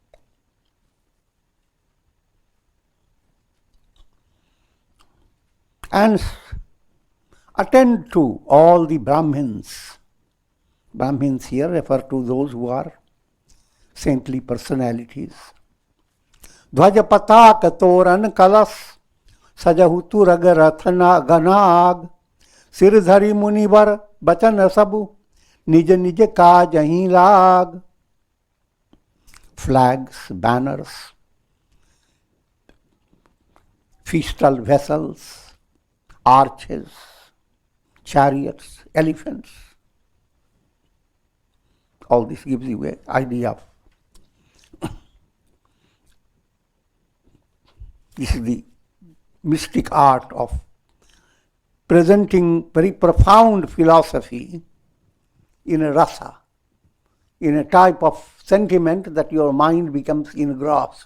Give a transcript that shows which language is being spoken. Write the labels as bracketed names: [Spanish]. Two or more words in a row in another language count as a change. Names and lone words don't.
[English] And attend to all the Brahmins. Brahmins here refer to those who are saintly personalities. [Awadhi] ध्वज पताका तोरन कलस, सजहु तुरग रथन गनग, सिरधारी मुनिवर बचन सबु, निज निज काज अहि लग. [English] Flags, banners, festal vessels, arches, chariots, elephants. All this gives you an idea of this is the mystic art of presenting very profound philosophy in a rasa, in a type of sentiment that your mind becomes engrossed.